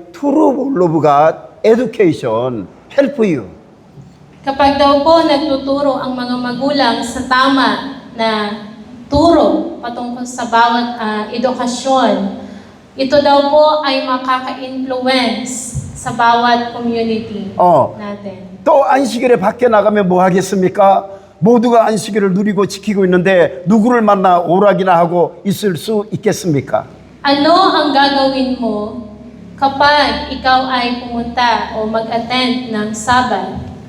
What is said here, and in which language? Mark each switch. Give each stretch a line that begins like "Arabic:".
English: True love God, education, help you.
Filipino: Kapag daw po nagtuturo ang mga magulang sa tama na turo patungkol sa bawat edukasyon, ito daw po ay makaka-influence sa bawat community natin.
Korean: 또 안식일에 밖에 나가면 뭐 하겠습니까? 모두가 안식일을 누리고 지키고 있는데 누구를 만나 오락이나 하고 있을 수 있겠습니까?
Filipino: Ano ang gagawin mo kapag ikaw ay pumunta o mag-attend ng Sabat?